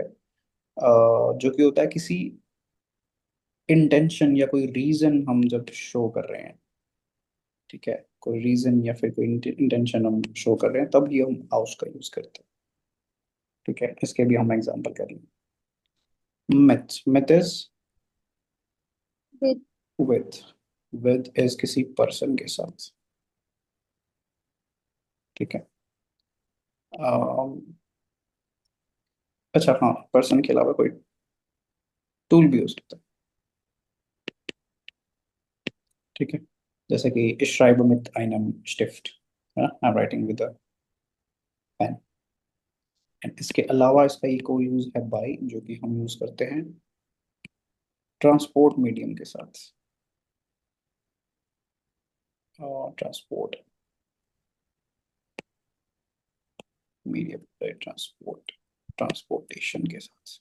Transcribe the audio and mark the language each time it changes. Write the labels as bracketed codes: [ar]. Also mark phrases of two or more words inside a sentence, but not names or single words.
[hi] जो कि होता है किसी इंटेंशन या कोई रीजन हम जब शो कर रहे हैं, ठीक है, कोई रीजन या फिर कोई इंटेंशन हम शो कर रहे हैं, तब ये हम आउस का यूज करते हैं। ठीक है, इसके भी हम एग्जांपल कर लेंगे। [de] mit, mit is [en] with with, with is [hi] किसी पर्सन के साथ। ठीक है। अम, अच्छा हाँ, पर्सन के अलावा कोई टूल भी हो सकता है। ठीक है, जैसे कि [de] ich schreibe mit einem Stift, [hi] है ना, [en] I am writing with a pen. [hi] एंड इसके अलावा इसका एक और यूज है बाय, जो कि हम यूज करते हैं [en] transport medium [hi] के साथ। [en] transport medium, transport, transportation [hi] के साथ।